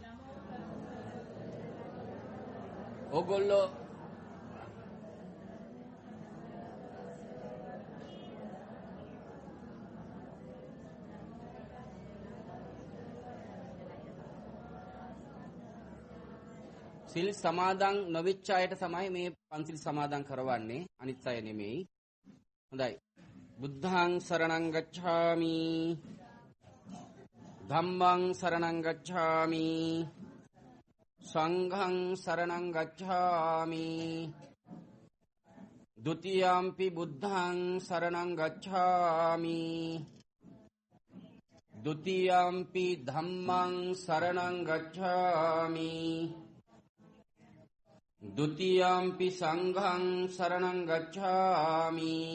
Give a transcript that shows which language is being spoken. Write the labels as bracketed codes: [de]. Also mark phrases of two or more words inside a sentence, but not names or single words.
[si] ඕගොල්ලෝ සිල් සමාදන් නොවිච්ච අයට තමයි මේ පන්සිල් සමාදන් කරවන්නේ, අනිත් අය නෙමෙයි. හොඳයි. [pi] බුද්ධං සරණං ගච්ඡාමි, ධම්මං සරණං ගච්ඡාමි, සංඝං සරණං ගච්ඡාමි, ဒုတိယံ පි බුද්ධං සරණං ගච්ඡාමි, ဒုတိယံ පි ධම්මං සරණං ගච්ඡාමි, ဒုတိယံ පි සංඝං සරණං ගච්ඡාමි,